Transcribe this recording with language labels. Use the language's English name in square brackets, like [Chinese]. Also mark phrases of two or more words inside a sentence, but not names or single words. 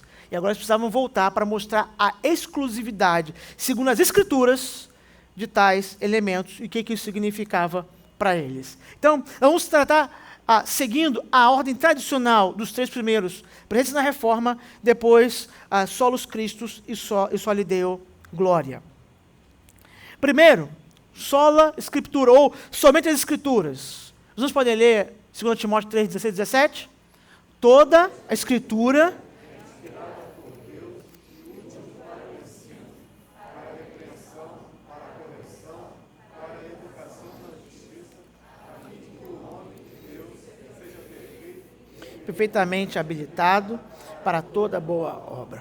[Portuguese] E agora eles precisavam voltar para mostrar a exclusividade, segundo as Escrituras, de tais elementos e o que isso significava para eles. Então, vamos tratar, seguindo a ordem tradicional dos 3 primeiros, presentes na Reforma, depois [Latin] solos Christus [Portuguese] e [Latin] Soli Deo Gloria. Primeiro, sola Scriptura, [Portuguese] ou somente as Escrituras. Os irmãos podem ler 2 Timóteo 3, 16 e 17? Toda a Escritura perfeitamente habilitado para toda boa obra.